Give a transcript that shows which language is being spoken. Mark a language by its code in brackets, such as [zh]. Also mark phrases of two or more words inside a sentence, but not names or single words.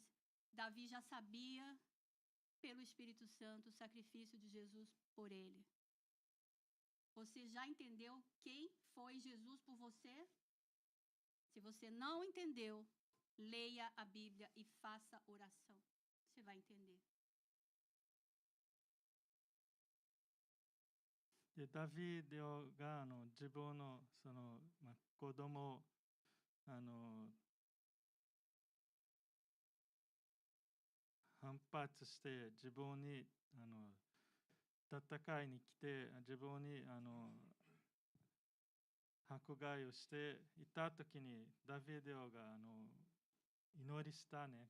[pt] Davi já sabia, pelo Espírito Santo, o sacrifício de Jesus por ele. Você já entendeu quem foi Jesus por você? Se você não entendeu, leia a Bíblia e faça oração. Você vai entender. [ja] でダビデオが自分の子供を反発して自分に戦いに来て自分に迫害をしていた時にダビデオが祈りしたね。